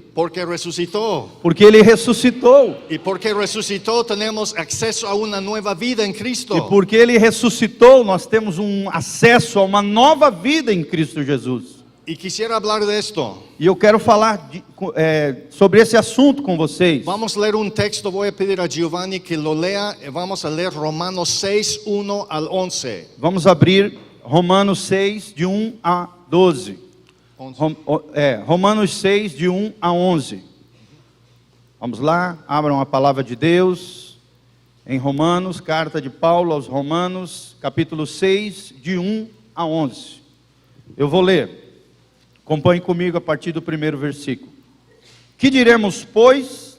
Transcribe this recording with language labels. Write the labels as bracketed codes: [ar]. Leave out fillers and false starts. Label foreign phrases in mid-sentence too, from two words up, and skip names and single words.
[es] Porque resucitó. [pt] Porque Ele ressuscitou. [es] Y porque resucitó tenemos acceso a una nueva vida en Cristo. [pt] E porque Ele ressuscitou, nós temos acesso a uma nova vida em Cristo Jesus. [es] Y quisiera hablar de esto. [pt] E eu quero falar sobre esse assunto com vocês. [es] Vamos a leer un texto, voy a pedir a Giovanni que lo lea. Vamos a leer Romanos 6, 1 al 11. [pt] Vamos abrir Romanos 6, de 1 a 12. Romanos 6, de 1 a 11. Vamos lá, abram a palavra de Deus em Romanos, carta de Paulo aos Romanos, capítulo 6, de 1 a 11. Eu vou ler. Acompanhe comigo a partir do primeiro versículo. Que diremos, pois?